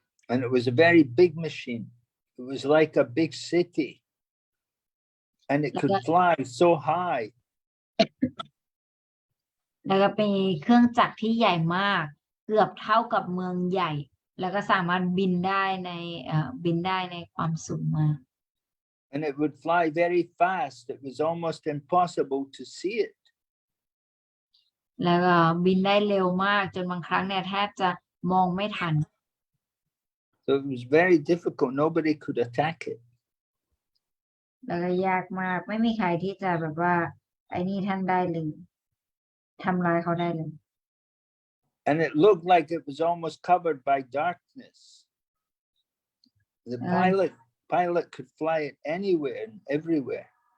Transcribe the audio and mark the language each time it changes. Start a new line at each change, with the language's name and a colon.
English: And it was a very big machine. It was like a big city. And it could fly so high.
Thai: แล้วก็เป็นเครื่องจักรที่ใหญ่มากเกือบเท่ากับเมืองใหญ่แล้วก็สามารถบินได้ในความสูงมาก
English: And it would fly very fast. It was almost impossible to see it.
Thai: แล้วก็บินได้เร็วมากจนบางครั้งเนี่ยแทบจะมองไม่ทัน
English: So it was very difficult. Nobody could attack it.
Thai: แล้วก็ยากมากไม่มีใครที่จะแบบว่าไอ้นี่ท่านได้เลยทำลายเขาได้เลย
English: And it looked like it was almost covered by darkness. The pilot could fly it anywhere and everywhere.